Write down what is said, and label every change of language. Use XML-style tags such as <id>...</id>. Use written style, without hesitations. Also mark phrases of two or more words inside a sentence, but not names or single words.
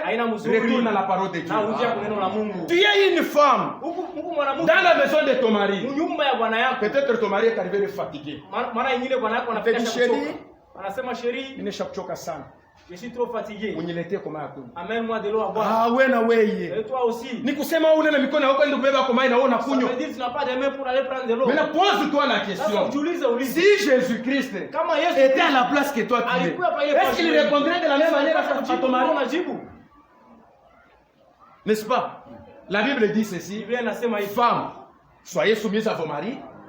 <fr>Retourne à la parole de Dieu. Tu es une femme dans la maison de ton mari. Peut-être ton mari est arrivé de fatigué. Tu dis chérie, il ne chapeau sana. Je suis trop fatigué. Amène-moi de l'eau à boire. Ah ouais</fr> <sw>na wewe.</sw> <fr>Et toi aussi.</fr> <sw>Nikusema una na mikono yako ndio kubeba kwa maji na wewe unakunywa.</sw> <fr>Ça veut dire tu n'as pas de main pour aller prendre de l'eau. Mais pose-toi la question. Si Jésus-Christ était à la place que toi tu es, est-ce qu'il répondrait de la même manière à ton mari? N'est-ce pas? La Bible dit ceci. Femmes, soyez soumises à vos maris.</fr>